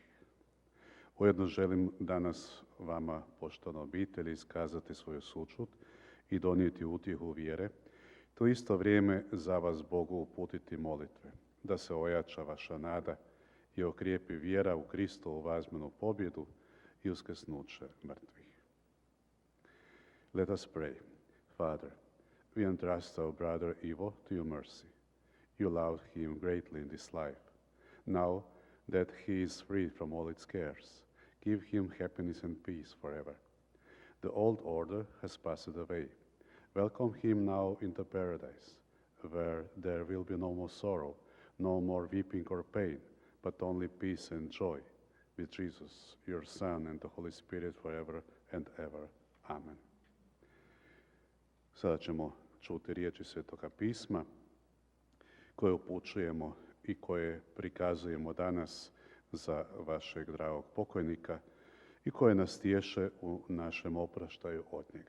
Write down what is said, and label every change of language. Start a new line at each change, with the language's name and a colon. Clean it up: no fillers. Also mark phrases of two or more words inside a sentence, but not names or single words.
Croatian: Ujedno želim danas vama, poštovane obitelji, iskazati svoju sućut i donijeti utjehu vjere, to isto vrijeme za vas Bogu uputiti molitve, da se ojača vaša nada i okrijepi vjera u Kristovu vazmenu pobjedu i uskrsnuće mrtvih.
English: Let us pray. Father, we entrust our brother Ivo to your mercy. You loved him greatly in this life. Now that he is freed from all its cares, give him happiness and peace forever. The old order has passed away. Welcome him now into paradise, where there will be no more sorrow, no more weeping or pain, but only peace and joy with Jesus, your Son, and the Holy Spirit forever and ever. Amen.
Croatian: Sada ćemo čuti riječi Svetoga pisma koje upućujemo i koje prikazujemo danas za vašeg dragog pokojnika i koje nas tješe u našem opraštaju od njega.